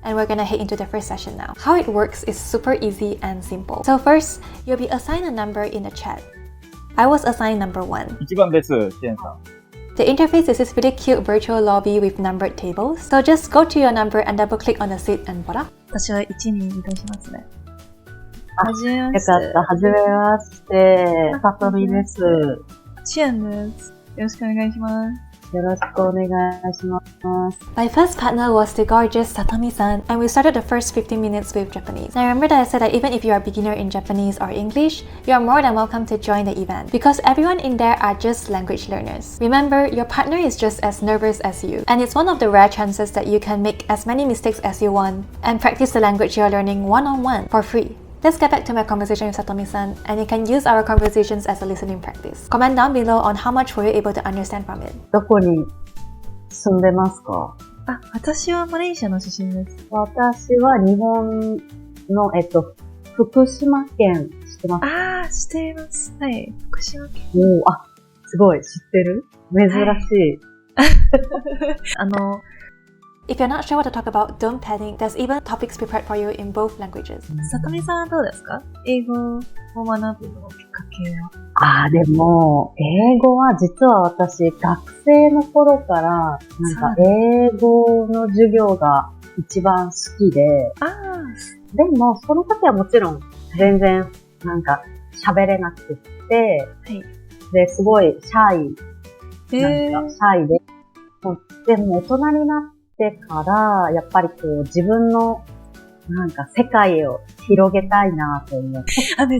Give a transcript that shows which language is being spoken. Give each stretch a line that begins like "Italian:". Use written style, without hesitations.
English: And we're gonna head into the first session now. How it works is super easy and simple. So first, you'll be assigned a number in the chat. I was assigned number 1.
Japanese: 1番です、シエンさん。
English: The interface is this really cute virtual lobby with numbered tables. So just go to your number and double click on the seat and voila.
Japanese: 私は1に移動しますね。はじめまして。よかった。はじめまして。さとみです。シエンです。よろしくお願いします。よろしくお願いします。
English: My first partner was the gorgeous Satomi-san, and we started the first 15 minutes with Japanese. Now remember that I said that even if you are a beginner in Japanese or English, you are more than welcome to join the event because everyone in there are just language learners. Remember, your partner is just as nervous as you, and it's one of the rare chances that you can make as many mistakes as you want and practice the language you are learning one-on-one for free. Let's get back to my conversation with Satomi-san, and you can use our conversations as a listening practice. Comment down below on how much were you able to understand from it.
Japanese: どこに住んでますか？あ、私はマレーシアの出身です。私は日本の、福島県知ってますか？あー、知っています。はい。福島県。あ、すごい。知ってる？珍しい。
English: If you're not sure what to talk about, don't panic. There's even topics prepared for you in both languages.
Japanese: さとみさんはどうですか？英語を学ぶのきっかけは？でも、英語は実は私、学生の頃から、英語の授業が一番好きで、でも、その時はもちろん、全然、喋れなくて、はい、で、すごいシャイ、シャイで、でも大人になってから、やっぱり自分の世界を広げたいなと思って。